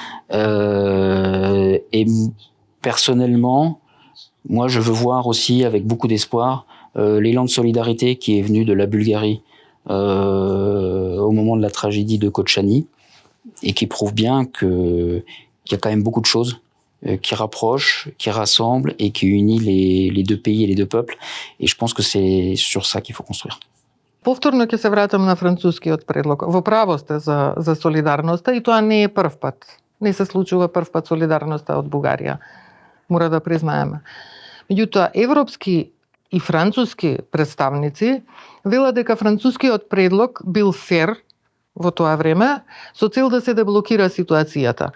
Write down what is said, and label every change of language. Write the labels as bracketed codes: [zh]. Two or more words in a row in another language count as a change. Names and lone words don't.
[fr] Et personnellement, moi, je veux voir aussi avec beaucoup d'espoir l'élan de solidarité qui est venu de la Bulgarie au moment de la tragédie de Kochani et qui prouve bien qu'il y a quand même beaucoup de choses qui rapprochent, qui rassemblent et qui unit les deux pays et les deux peuples. Et je pense que c'est sur ça qu'il faut construire. [mk] Повторно ќе се вратам на францускиот предлог. Во право сте за солидарноста и тоа не е прв пат. Не се случува прв пат солидарноста од Бугарија. Мора да признаеме. Меѓутоа, европски и француски представници велат дека францускиот предлог бил фер во тоа време со цел да се деблокира ситуацијата.